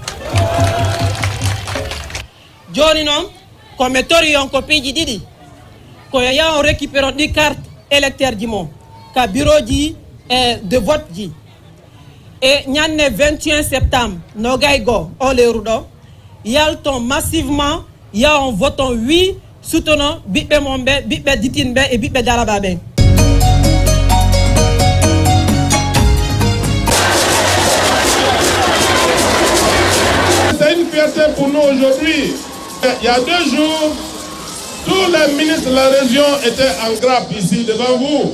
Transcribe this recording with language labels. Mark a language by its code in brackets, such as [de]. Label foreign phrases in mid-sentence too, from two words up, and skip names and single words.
[ff] joni noon komi tori on ko piiji ɗiɗi koyo yaha on récupére on ɗi [fr] carte électeur [ff] ji mon ka bureau ji [fr] de vote [ff] ji e ñande 21 septembre nogaygo o lewru ɗo yalton massivement yaha on voton [fr] oui soutenant [ff] ɓiɓɓe mon ɓe ɓiɓɓe ditin ɓe e ɓiɓɓe daraba ɓen. [fr] C'est une fierté pour nous aujourd'hui. Il y a 2 jours, tous les ministres de la région étaient en grappe ici devant vous.